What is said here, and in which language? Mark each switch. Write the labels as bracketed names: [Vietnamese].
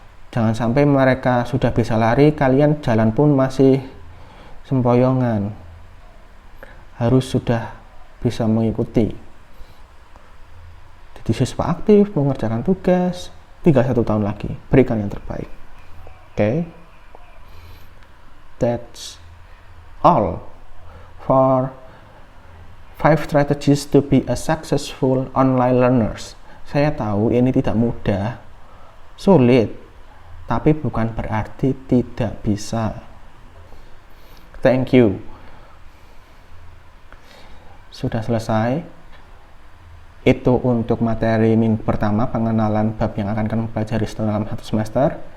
[Indonesian] Jangan sampai mereka sudah bisa lari, kalian jalan pun masih sempoyongan. Harus sudah bisa mengikuti. Jadi siswa aktif, mengerjakan tugas, tinggal 1 tahun lagi, berikan yang terbaik. [English] Okay? That's all for 5 strategies to be a successful online learners. [Indonesian] Saya tahu ini tidak mudah, sulit, tapi bukan berarti tidak bisa. [English] Thank you. [Indonesian] Sudah selesai. Itu untuk materi minggu pertama, pengenalan bab yang akan kalian pelajari dalam 1 semester.